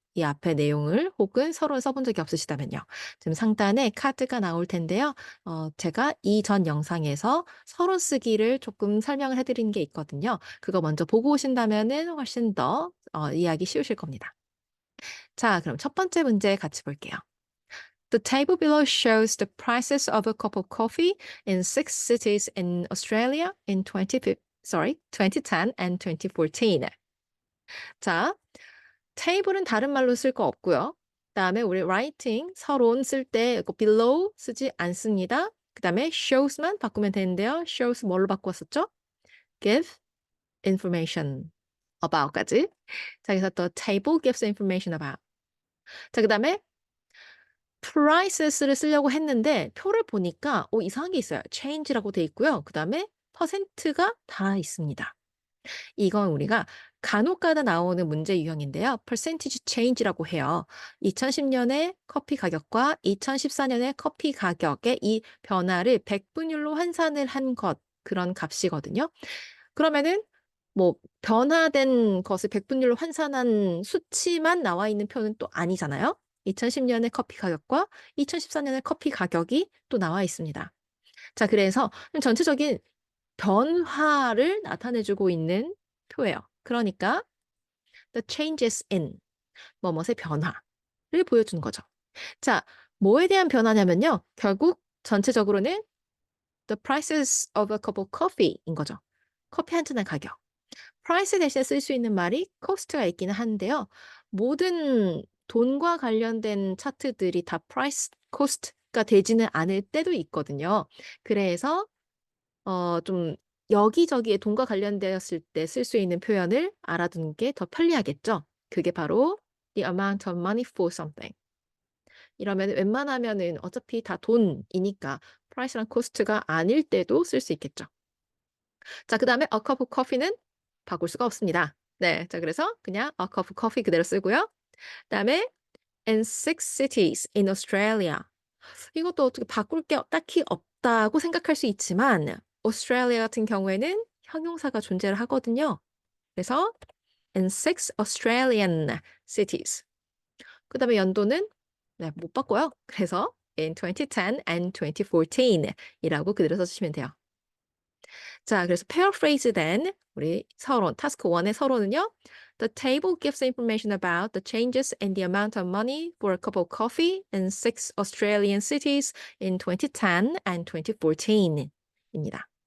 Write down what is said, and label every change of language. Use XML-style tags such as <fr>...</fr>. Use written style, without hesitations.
<ko>이 앞에 내용을 혹은 서론 써본 적이 없으시다면요. 지금 상단에 카드가 나올 텐데요. 제가 이전 영상에서 서론 쓰기를 조금 설명을 해드린 게 있거든요. 그거 먼저 보고 오신다면은 훨씬 더 이해하기 쉬우실 겁니다. 자, 그럼 첫 번째 문제 같이 볼게요.</ko> <en>The table below shows the prices of a cup of coffee in six cities in Australia in 2010 and 2014.</en> <ko>자, 테이블은 다른 말로 쓸 거 없고요. 그다음에 우리 writing 서론 쓸 때 이거 below 쓰지 않습니다. 그다음에 shows만 바꾸면 되는데요. shows 뭘로 바꾸었었죠?</ko> <en>give information about까지. 자, 그래서 the table gives information about.</en> <ko>자, 그다음에 prices를 쓰려고 했는데 표를 보니까 이상한 게 있어요. change라고 돼 있고요. 그다음에 퍼센트가 다 있습니다. 이건 우리가 간혹가다 나오는 문제 유형인데요. percentage change라고 해요. 2010년에 커피 가격과 2014년에 커피 가격의 이 변화를 백분율로 환산을 한 것, 그런 값이거든요. 그러면은 뭐 변화된 것을 백분율로 환산한 수치만 나와 있는 표는 또 아니잖아요. 2010년의 커피 가격과 2014년의 커피 가격이 또 나와 있습니다. 자, 그래서 좀 전체적인 변화를 나타내 주고 있는 표예요. 그러니까</ko> <en>the changes in</en> <ko>뭐뭇의 변화를 보여주는 거죠. 자, 뭐에 대한 변화냐면요. 결국 전체적으로는</ko> <en>the prices of a cup of coffee인 거죠.</en> <ko>커피 한 잔의 가격. price 대신에 쓸 수 있는 말이 cost가 있기는 한데요. 모든 돈과 관련된 차트들이 다 price, cost가 되지는 않을 때도 있거든요. 그래서 좀 여기저기에 돈과 관련되었을 때 쓸 수 있는 표현을 알아두는 게 더 편리하겠죠. 그게 바로</ko> <en>the amount of money for something.</en> <ko>이러면 웬만하면은 어차피 다 돈이니까 price랑 cost가 아닐 때도 쓸 수 있겠죠. 자, 그다음에</ko> <en>a cup of coffee</en> <ko>는 바꿀 수가 없습니다. 네. 자, 그래서 그냥</ko> <en>a cup of coffee</en> <ko>그대로 쓰고요.</ko> <en>그다음에 in six cities in Australia.</en> <ko>이것도 어떻게 바꿀 게 딱히 없다고 생각할 수 있지만 오스트레일리아 같은 경우에는 형용사가 존재를 하거든요.</ko> <en>그래서 in six Australian cities.</en> <ko>그다음에 연도는 네, 못 바꿔요. 그래서</ko> <en>in 2010 and 2014</en> <ko>이라고 그대로 써주시면 돼요. 자, 그래서 paraphrase 된 우리 서론, 타스크 1의 서론은요.</ko> <en>The table gives information about the changes in the amount of money for a cup of coffee in six Australian cities in 2010 and 2014</en> <ko>입니다.</ko>